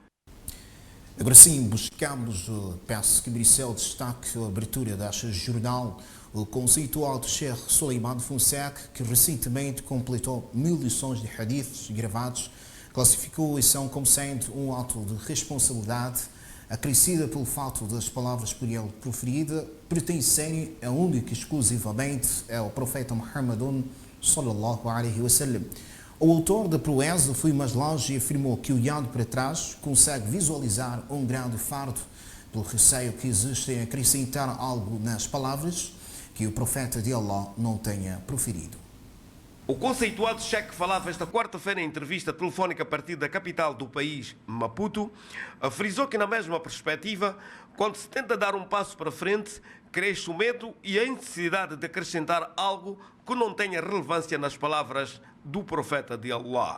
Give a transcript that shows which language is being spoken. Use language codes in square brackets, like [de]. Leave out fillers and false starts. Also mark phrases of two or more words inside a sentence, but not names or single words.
[pt] Agora sim, buscamos, peço que Brissel destaque a abertura deste jornal, o conceituado Sheikh Suleiman Fonseca, que recentemente completou 1000 lições de hadiths gravados, classificou a lição como sendo um ato de responsabilidade acrescida pelo fato das palavras por ele proferidas pertencerem a única e exclusivamente ao profeta Muhammadun [ar] صلى الله عليه وسلم. [pt] O autor da proeza foi mais longe e afirmou que, olhando para trás, consegue visualizar um grande fardo pelo receio que existe em acrescentar algo nas palavras que o profeta de Allah não tenha proferido. O conceituado cheque falava esta quarta-feira em entrevista telefónica a partir da capital do país, Maputo, frisou que na mesma perspectiva, quando se tenta dar um passo para frente, cresce o medo e a necessidade de acrescentar algo que não tenha relevância nas palavras do profeta de Allah.